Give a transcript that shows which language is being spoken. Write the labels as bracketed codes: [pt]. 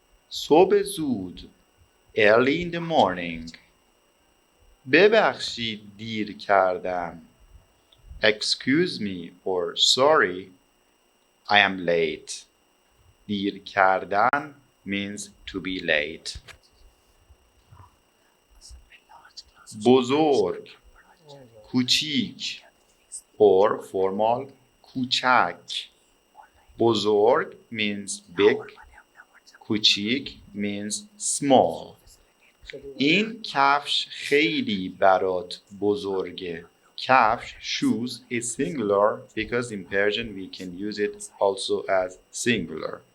[fa] صبح زود [en] early in the morning. [fa] ببخشید دیر کردم. [en] Excuse me or sorry I am late. دیر کردن means to be late. [fa] بزرگ کوچیک [en] or formal [fa] کوچک. [en] بزرگ means big, کوچیک means small. [fa] این کفش خیلی برات بزرگه. [en] کفش shoes is singular because in Persian we can use it also as singular.